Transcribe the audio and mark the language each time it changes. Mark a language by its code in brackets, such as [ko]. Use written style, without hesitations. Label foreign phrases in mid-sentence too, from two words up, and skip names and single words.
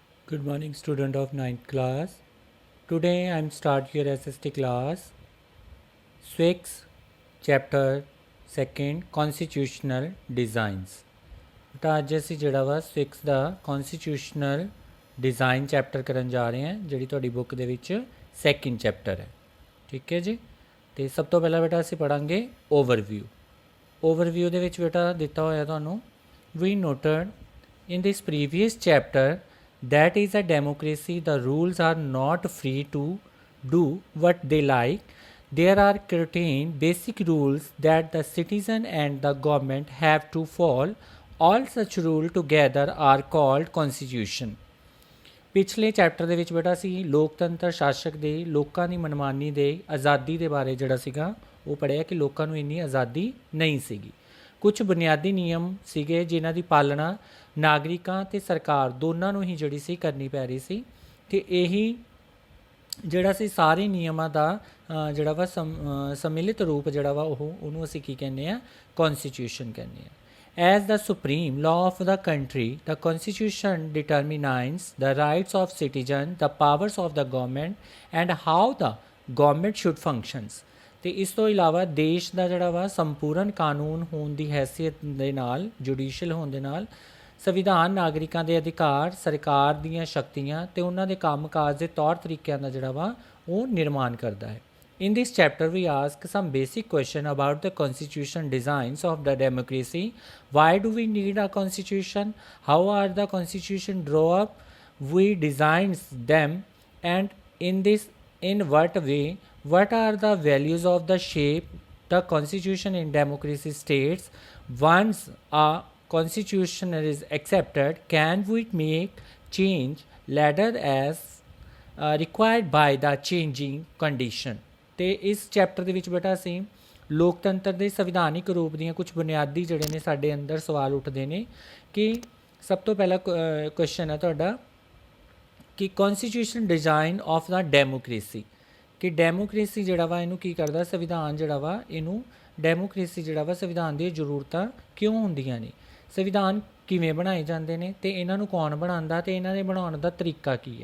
[en] Good morning, student of ninth class. Today I am start your SST class. Six, chapter second, constitutional designs. [pa] ਤਾਂ ਅੱਜ ਅਸੀਂ ਜਿਹੜਾ ਵਾ 6 ਦਾ [en] constitutional design [pa] ਚੈਪਟਰ ਕਰਨ ਜਾ ਰਹੇ ਹਾਂ, ਜਿਹੜੀ ਤੁਹਾਡੀ ਬੁੱਕ ਦੇ ਵਿੱਚ ਸੈਕਿੰਡ ਚੈਪਟਰ ਹੈ। ਠੀਕ ਹੈ ਜੀ। ਤੇ ਸਭ ਤੋਂ ਪਹਿਲਾਂ ਬੇਟਾ ਅਸੀਂ ਪੜਾਂਗੇ ਓਵਰਵਿਊ ਦੇ ਵਿੱਚ ਬੇਟਾ ਦਿੱਤਾ ਹੋਇਆ ਤੁਹਾਨੂੰ [en] we noted in this previous chapter that is a democracy, the rules are not free to do what they like. There are certain basic rules that the citizen and the government have to follow. All such rules together are called constitution. [pa] ਪਿਛਲੇ ਚੈਪਟਰ ਦੇ ਵਿੱਚ ਬੇਟਾ ਅਸੀਂ ਲੋਕਤੰਤਰ ਸ਼ਾਸਕ ਦੇ ਲੋਕਾਂ ਦੀ ਮਨਮਾਨੀ ਦੇ ਆਜ਼ਾਦੀ ਦੇ ਬਾਰੇ ਜਿਹੜਾ ਸੀਗਾ ਉਹ ਪੜ੍ਹਿਆ ਕਿ ਲੋਕਾਂ ਨੂੰ ਇੰਨੀ ਆਜ਼ਾਦੀ ਨਹੀਂ ਸੀਗੀ। ਕੁਝ ਬੁਨਿਆਦੀ ਨਿਯਮ ਸੀਗੇ ਜਿਨ੍ਹਾਂ ਦੀ ਪਾਲਣਾ ਨਾਗਰਿਕਾਂ ਅਤੇ ਸਰਕਾਰ ਦੋਨਾਂ ਨੂੰ ਹੀ ਜਿਹੜੀ ਸੀ ਕਰਨੀ ਪੈ ਰਹੀ ਸੀ ਅਤੇ ਇਹੀ ਜਿਹੜਾ ਸੀ ਸਾਰੇ ਨਿਯਮਾਂ ਦਾ ਜਿਹੜਾ ਵਾ ਸਮਿਲਿਤ ਰੂਪ ਜਿਹੜਾ ਵਾ ਉਹਨੂੰ ਅਸੀਂ ਕੀ ਕਹਿੰਦੇ ਹਾਂ ਕੌਨਸਟੀਟਿਊਸ਼ਨ ਕਹਿੰਦੇ ਹਾਂ। [en] As the supreme law of the country, the constitution determines the rights of citizens, the powers of the government and how the government should functions. [pa] ਤੇ ਇਸ ਤੋਂ ਇਲਾਵਾ ਦੇਸ਼ ਦਾ ਜਿਹੜਾ ਵਾ ਸੰਪੂਰਨ ਕਾਨੂੰਨ ਹੋਣ ਦੀ ਹੈਸੀਅਤ ਦੇ ਨਾਲ ਜੁਡੀਸ਼ੀਅਲ ਹੋਣ ਦੇ ਨਾਲ ਸੰਵਿਧਾਨ ਨਾਗਰਿਕਾਂ ਦੇ ਅਧਿਕਾਰ ਸਰਕਾਰ ਦੀਆਂ ਸ਼ਕਤੀਆਂ ਅਤੇ ਉਹਨਾਂ ਦੇ ਕੰਮਕਾਜ ਦੇ ਤੌਰ ਤਰੀਕਿਆਂ ਦਾ ਜਿਹੜਾ ਵਾ ਉਹ ਨਿਰਮਾਣ ਕਰਦਾ ਹੈ। [en] In this chapter, we ask some basic question about the constitution designs of the democracy. Why do we need a constitution? How are the constitution draw up? We designs them, and in what way? What are the values of the shape the constitution in democracy states? Once a constitution is accepted, can we make change later as required by the changing condition? [pa] ਤੇ ਇਸ ਚੈਪਟਰ ਦੇ ਵਿੱਚ ਬੇਟਾ ਅਸੀਂ ਲੋਕਤੰਤਰ ਦੇ ਸੰਵਿਧਾਨਿਕ ਰੂਪ ਦੀਆਂ ਕੁਝ ਬੁਨਿਆਦੀ ਜਿਹੜੇ ਨੇ ਸਾਡੇ ਅੰਦਰ ਸਵਾਲ ਉੱਠਦੇ ਨੇ ਕਿ ਸਭ ਤੋਂ ਪਹਿਲਾ ਕੁਐਸਚਨ ਹੈ ਤੁਹਾਡਾ ਕਿ [en] constitution design of the democracy [pa] ਕਿ ਡੈਮੋਕ੍ਰੇਸੀ ਜਿਹੜਾ ਵਾ ਇਹਨੂੰ ਕੀ ਕਰਦਾ ਸੰਵਿਧਾਨ ਜਿਹੜਾ ਵਾ ਇਹਨੂੰ ਡੈਮੋਕ੍ਰੇਸੀ ਜਿਹੜਾ ਵਾ ਸੰਵਿਧਾਨ ਦੀਆਂ ਜ਼ਰੂਰਤਾਂ ਕਿਉਂ ਹੁੰਦੀਆਂ ਨੇ ਸੰਵਿਧਾਨ ਕਿਵੇਂ ਬਣਾਏ ਜਾਂਦੇ ਨੇ ਅਤੇ ਇਹਨਾਂ ਨੂੰ ਕੌਣ ਬਣਾਉਂਦਾ ਅਤੇ ਇਹਨਾਂ ਦੇ ਬਣਾਉਣ ਦਾ ਤਰੀਕਾ ਕੀ ਹੈ।